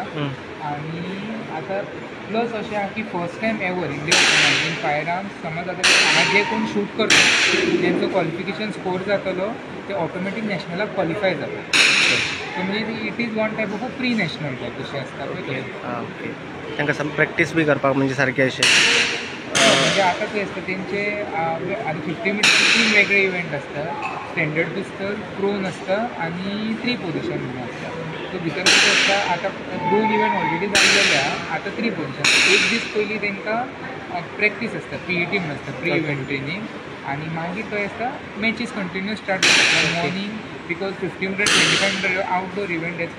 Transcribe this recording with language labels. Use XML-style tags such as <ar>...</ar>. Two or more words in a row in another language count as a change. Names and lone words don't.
<kok>आनी आतां प्लस अशें आहा की</kok> <en>first time ever</en> <kok>इंडिया ओपन फायर आर्म्स समज आतां हांगा जे कोण शूट करता तेंचो</kok> <en>qualification score</en> <kok>जातलो ते ऑटोमॅटीक नॅशनलाक क्वॉलिफाय जाता.</kok> <en>सो म्हणजे it is one type of a pre national type</en> <kok>जशें आसता पळय. ओके. तांकां प्रॅक्टीस बी करपाक म्हणजे सारकें अशें</kok> <mr>म्हणजे आता ते असतं त्यांचे आता 50 मिटर 3 वेगळे इव्हेंट असतात.</mr> <en>standard pistol,</en> <mr>प्रोन असतं आणि 3 पोझिशन म्हणून असतात.</mr> <kok>सो भितर कितें आसता आतां 2</kok> <en>event already</en> <kok>जाल्लेल्या आता 3 पोझिशन. एक दीस पयलीं तांकां प्रॅक्टीस आसता PET म्हणून आसता</kok> <en>pre event training</en> <kok>आनी मागीर थंय आसता</kok> <en>matches continue start</en> <kok>जाता</kok> <en>morning because 50 meter 25 meter outdoor event</en> <kok>आसता.</kok>